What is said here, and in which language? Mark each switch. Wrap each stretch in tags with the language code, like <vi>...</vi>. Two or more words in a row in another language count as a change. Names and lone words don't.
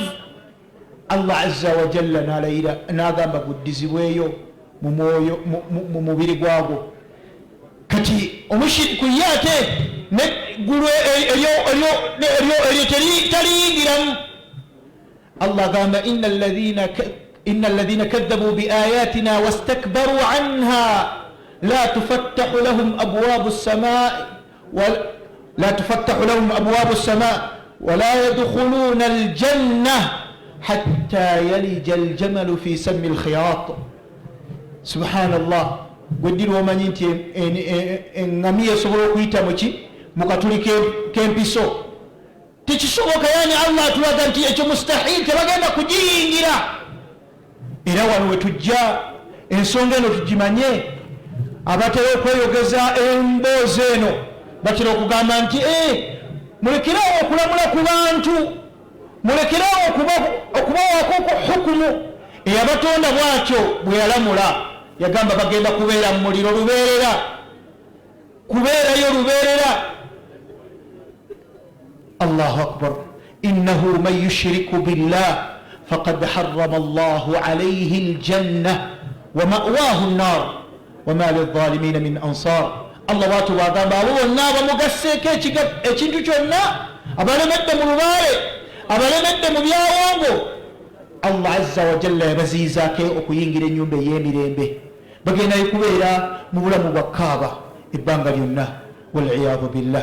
<lg>Allah</lg> <ar>عز وجل</ar> <lg>nalayira n'agamba guddizibweyo mu mubiri gwagwo. Kati omushiriku ye ate neggulu eryo taliyingiramu.</lg> <ar>Allah agamba إن الذين كذبوا بآياتنا واستكبروا عنها لا تفتح لهم أبواب السماء ولا يدخلون الجنة حتى يلج الجمل في سم الخياط.</ar> <lg>Subhanallah. Gweddira omanyi nti eŋŋamiya esobola okuyita mu katuli k'empiso, tekisoboka. Yani Allah atulaga nti ekyo mustahil, tebagenda kugiyingira. Era wano we tujja ensonga eno tugimanye. Abatera okweyogeza emboozi eno batera okugamba nti mulekerawo okulamula ku bantu, mulekerawo okubawako hukumu. Eyabatonda bwatyo bwe yalamula yagamba bagenda kubeera mu muliro lubeerera, kubeerayo lubeerera.</lg> <ar>الله أكبر. إنه من يشرك بالله فقد حرم الله عليه الجنة ومأواه النار وما للظالمين من أنصار.</ar> <lg>Allah watu bagamba abo bonna bamugasseeko ekintu kyonna, abalemedde mu lubaale, abalemedde mu byawongo, Allah</lg> <ar>عز وجل</ar> <lg>yabaziizaako okuyingira ennyumba ey'emirembe. bagenda kubeera mu bulamu bwa kaaba ebbanga lyonna,</lg> <ar>والعياذ بالله.</ar>